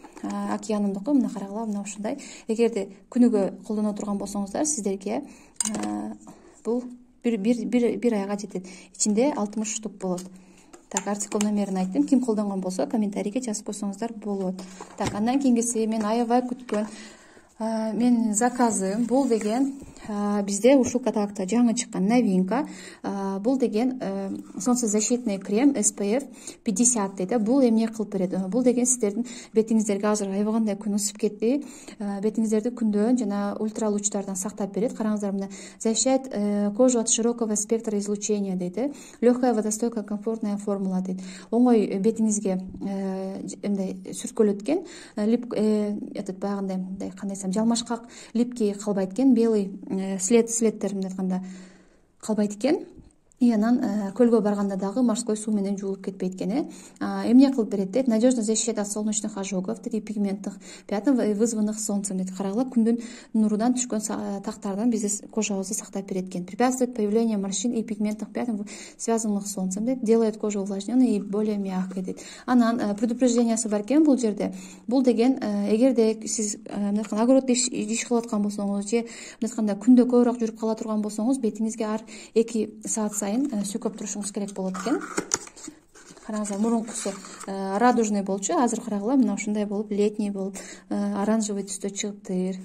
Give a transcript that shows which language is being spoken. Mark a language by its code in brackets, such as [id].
[ky] океанымдыкы мына карагыла, мына ушундай. Эгерде күнүгө колдоно турган болсоңуздар, сиздерге бул бир айга жетет. Ичинде 60 штук болот. Так, артикл номерин айттым. Ким колдонгон болсо комментарийге жазып койсоңуздар болот. Так, андан кийинкиси мен аябай күткөн менин заказым. Бул деген бизде ушул каталогто жаңы чыккан новинка. Бул деген солнцезащитный крем SPF 50 дейт. Бул эмне кылып берет? Бул деген сиздердин бетиңиздерге азыр аябагандай күн ысып кетти. Бетиңиздерди күндөн жана ультралучтардан сактап берет. Караңыздар, мына [ru] защищает кожу от широкого спектра излучения дейт. Легкая, водостойкая, комфортная формула дейт. [ky] Оңой бетиңизге эмне сүрткөлөт экен. Этот баягындай кандай десем, жалмашкак липкий калбайт экен, [ru] белый след [ky] мындай айтканда калбайт экен. И анан көлгө барганда дагы морской суу менен жуулуп кетпейт экен. Эмне кылып берет дейт? [ru] Надежно защищает от солнечных ожогов, пигментных пятен, вызванных солнцем дейт. [ky] Карагыла, күндүн нурудан түшкөн тактардан бизди кожабызды сактап берет экен. [ru] Препятствует появлению морщин и пигментных пятен, связанных с солнцем дейт. Делает кожу увлажненной и более мягкой дейт. [ky] Анан предупреждениясы бар экен бул жерде. Бул деген эгерде сиз огороддо иш кылып аткан болсоңуз же айтканда күндө көбүрөөк жүрүп кала турган болсоңуз, бетиңизге ар 2 саат сүйкөп турушуңуз керек болот экен. Караңыздар, мурункусу радужный болчу, азыр карагыла, мына ушундай болуп, летний болуп, оранжевый түстө чыгыптыр.